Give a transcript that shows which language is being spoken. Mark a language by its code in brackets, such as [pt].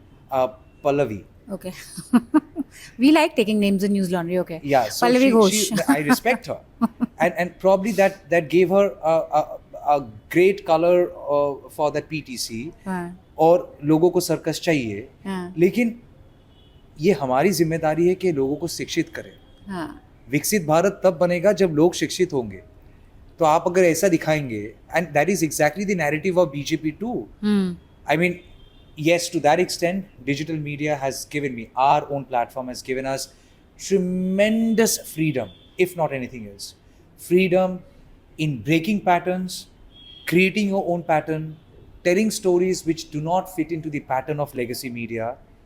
[en] Pallavi. Okay. We like taking names in News Laundry. Okay. Yeah, so Pallavi Ghosh. I respect her, and probably that gave her a great color for that PTC. [hi] हाँ, और लोगों को circus चाहिए, हाँ, लेकिन ये हमारी जिम्मेदारी है कि लोगों को शिक्षित करें. हाँ. विकसित भारत तब बनेगा जब लोग शिक्षित होंगे. तो आप अगर ऐसा दिखाएंगे, [en] And that is exactly the narrative of BJP too. I mean, yes, to that extent, digital media has given me, our own platform has given us tremendous freedom, if not anything else. Freedom in breaking patterns, creating your own pattern, telling stories which do not fit into the pattern of legacy media.